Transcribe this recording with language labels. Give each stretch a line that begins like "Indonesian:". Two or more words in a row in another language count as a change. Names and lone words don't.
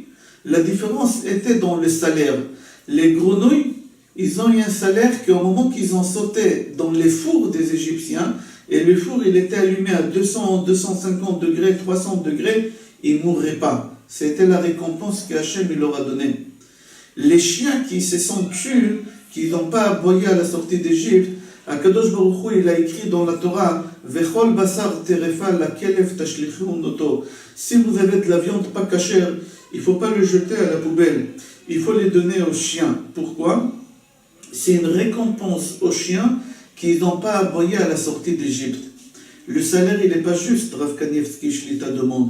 French: La différence était dans le salaire. Les grenouilles, ils ont eu un salaire qu'au moment qu'ils ont sauté dans les fours des Égyptiens, et le four il était allumé à 200, 250 degrés, 300 degrés, ils ne mourraient pas. C'était la récompense qu'Hachem leur a donnée. Les chiens qui se sont tués, qui n'ont pas aboyé à la sortie d'Égypte,
Hebrew: הקדוש ברוך הוא,
French: il a écrit dans la Torah,
Hebrew: וכל בשר טרפה לכלב תשליכון אותו.
French: Si vous avez de la viande pas cachère, il ne faut pas le jeter à la poubelle. Il faut les donner aux chiens. Pourquoi? C'est une récompense aux chiens qui n'ont pas aboyé à la sortie d'Égypte. Le salaire, il n'est pas juste, Rav Kanievski Shlita demande.